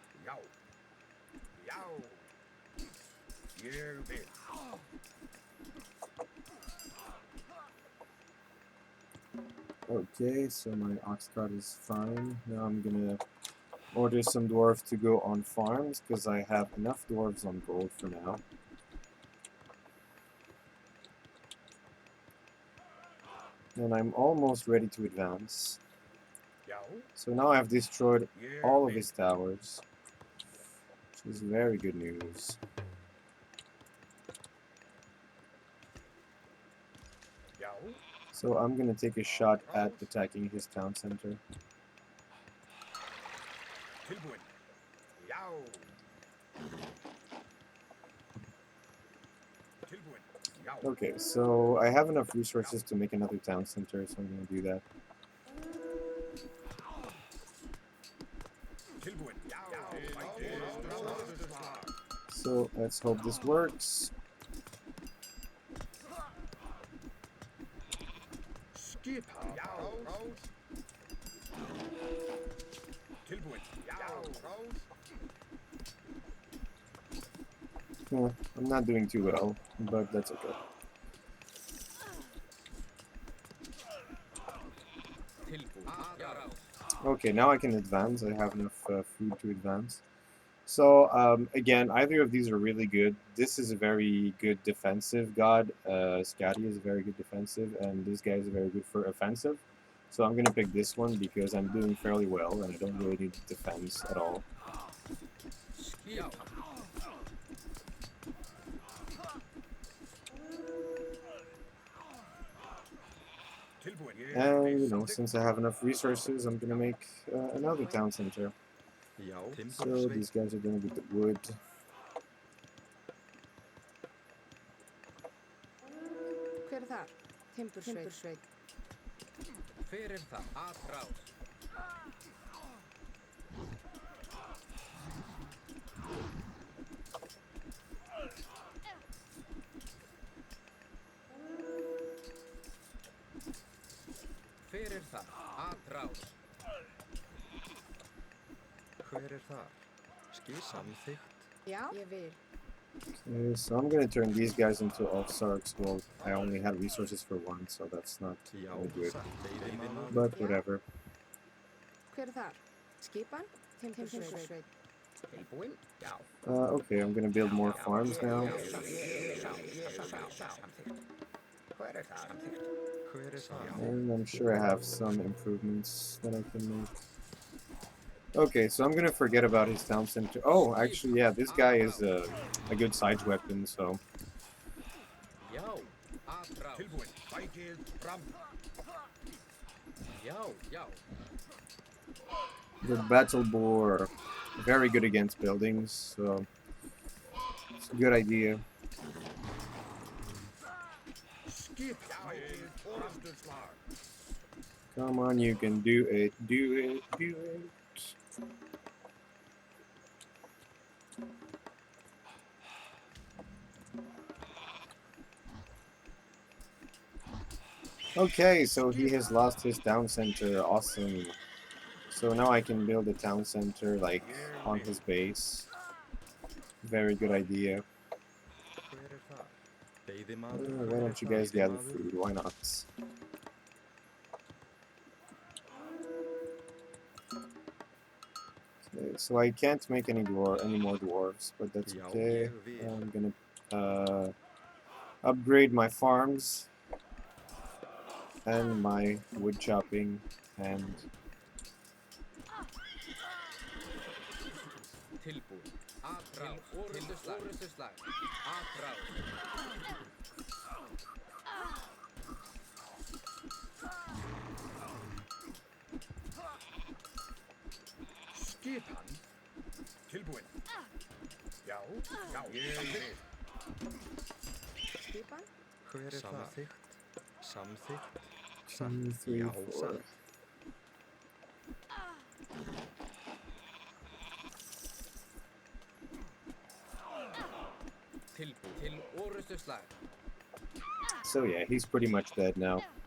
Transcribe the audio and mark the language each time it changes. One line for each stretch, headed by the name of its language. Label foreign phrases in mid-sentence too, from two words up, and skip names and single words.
Icelandic: Já. Já. Ég vil.
English: Okay, so my ox cart is fine. Now I'm gonna order some dwarves to go on farms because I have enough dwarves on gold for now. And I'm almost ready to advance.
Icelandic: Já.
English: So now I've destroyed
Icelandic: Ég
English: all of
Icelandic: vil.
English: his towers, which is very good news.
Icelandic: Já.
English: So I'm gonna take a shot at attacking his town center.
Icelandic: Tilbúin. Já. Tilbúin. Já.
English: Okay, so I have enough resources to make another town center, so I'm gonna do that.
Icelandic: Tilbúin. Já. Orrustuslag.
English: So let's hope this works.
Icelandic: Skipan. Já. Rás. Tilbúin. Já. Rás.
English: I'm not doing too well, but that's okay.
Icelandic: Tilbúin. Aðrás.
English: Okay, now I can advance. I have enough food to advance. So again, either of these are really good. This is a very good defensive god. Scotty is very good defensive, and this guy is very good for offensive. So I'm gonna pick this one because I'm doing fairly well, and I don't really need defense at all.
Icelandic: Já. Tilbúin.
English: And you know, since I have enough resources, I'm gonna make another town center.
Icelandic: Já,
English: So
Icelandic: timbursveit.
English: these guys are gonna get the wood.
Icelandic: Hver er þar? Timbursveit. Hver er það? Aðrás. Hver er það? Aðrás. Hver er þar? Samþykkt. Já, ég vil.
English: Okay, so I'm gonna turn these guys into offsarks. Well, I only had resources for one, so that's not
Icelandic: Já,
English: really good.
Icelandic: satt. Veiðimaður.
English: But whatever.
Icelandic: Hver er þar? Skipan? Timbursveit. Tilbúin. Já.
English: Okay, I'm gonna build more farms now.
Icelandic: Samþykkt. Hver er það? Samþykkt. Hver er það?
English: And I'm sure I have some improvements that I can make. Okay, so I'm gonna forget about his town center. Oh, actually, yeah, this guy is a good siege weapon, so...
Icelandic: Já. Aðrás. Tilbúin. Bætið fram. Já. Já.
English: The battle boar, very good against buildings, so... It's a good idea.
Icelandic: Skipan. Orrustuslag.
English: Come on, you can do it, do it, do it. Okay, so he has lost his town center. Awesome. So now I can build a town center like on his base. Very good idea.
Icelandic: Hver er þar? Veiðimaður.
English: Why don't you guys gather food? Why not? Okay, so I can't make any more dwarves, but that's
Icelandic: Já,
English: okay.
Icelandic: ég vil.
English: I'm gonna upgrade my farms and my wood chopping and
Icelandic: Tilbúin. Aðrás. Orrustuslag. Aðrás. Skipan. Tilbúin. Já. Já. Ég vil. Skipan? Hver er það? Samþykkt. Samþykkt.
English: One,
Icelandic: Satt.
English: three,
Icelandic: Já,
English: four.
Icelandic: satt. Tilbúin. Til orrustuslag.
English: So yeah, he's pretty much dead now.